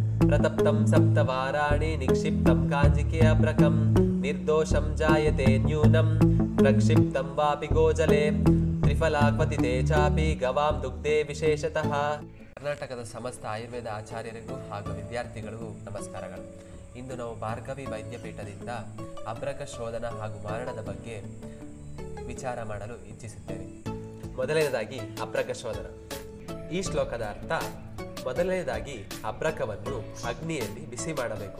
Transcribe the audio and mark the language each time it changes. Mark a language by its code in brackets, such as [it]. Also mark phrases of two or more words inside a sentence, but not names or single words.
[sa] प्रतप्तं सप्तवाराणि निक्षिप्तं काञ्जिके अभ्रकं निर्दोषं जायते न्यूनं प्रक्षिप्तं वापि गोजले त्रिफलाक्वतिते चापि गवां दुग्धे विशेषतः. [kn] ಕರ್ನಾಟಕದ ಸಮಸ್ತ ಆಯುರ್ವೇದ ಆಚಾರ್ಯರಿಗೂ ಹಾಗೂ ವಿದ್ಯಾರ್ಥಿಗಳಿಗೂ ನಮಸ್ಕಾರಗಳು. ಇಂದು ನಾವು ಭಾರ್ಗವಿ ವೈದ್ಯಪೀಠದಿಂದ ಅಭ್ರಕ ಶೋಧನ ಹಾಗೂ ಮಾರಣದ ಬಗ್ಗೆ ವಿಚಾರ ಮಾಡಲು ಇಚ್ಛಿಸುತ್ತೇವೆ. ಮೊದಲನೇದಾಗಿ ಅಭ್ರಕ ಶೋಧನ. ಈ ಶ್ಲೋಕದ ಅರ್ಥ: ಮೊದಲನೇದಾಗಿ ಅಭ್ರಕವನ್ನು ಅಗ್ನಿಯಲ್ಲಿ ಬಿಸಿ ಮಾಡಬೇಕು.